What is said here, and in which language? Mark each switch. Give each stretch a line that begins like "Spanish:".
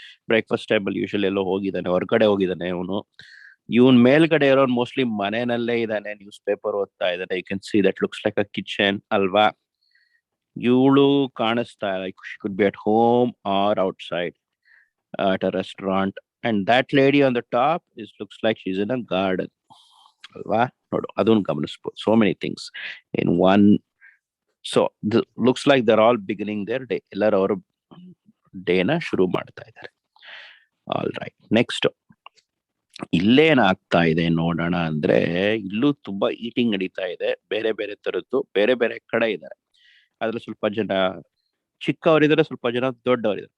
Kannada: Breakfast table usually ಎಲ್ಲೋ ಹೋಗಿದ್ದಾನೆ, ಹೊರಗಡೆ ಹೋಗಿದ್ದಾನೆ ಇವನು. ಇವನ್ ಮೇಲ್ಗಡೆ ಇರೋನ್ ಮೋಸ್ಟ್ಲಿ ಮನೆಯಲ್ಲೇ ಇದ್ದಾನೆ, ನ್ಯೂಸ್ ಪೇಪರ್ ಓದ್ತಾ ಇದ್ದಾನೆ.
English: You can see that looks like a kitchen ಅಲ್ವಾ?
Kannada: ಇವಳು ಕಾಣಿಸ್ತಾ
English: Like she could be at home or outside at a restaurant, and that lady on the top looks like she's in a garden alva.
Kannada: Nodu adun gamanisbo.
English: So many things in one. So looks like they're all beginning their day.
Kannada: Ellaru avaru day na shuru ಮಾಡ್ತಾ ಇದ್ದಾರೆ.
English: All right, next
Kannada: ಇಲ್ಲೇನ್ ಆಗ್ತಾ ಇದೆ ನೋಡೋಣ ಅಂದ್ರೆ, ಇಲ್ಲೂ ತುಂಬಾ eating ನಡೀತಾ ಇದೆ. ಬೇರೆ ಬೇರೆ ತರದ್ದು ಬೇರೆ ಬೇರೆ ಕಡೆ ಇದ್ದಾರೆ. ಅದ್ರಲ್ಲಿ ಸ್ವಲ್ಪ ಜನ ಚಿಕ್ಕವರಿದ್ದಾರೆ, ಸ್ವಲ್ಪ ಜನ ದೊಡ್ಡವರಿದ್ದಾರೆ.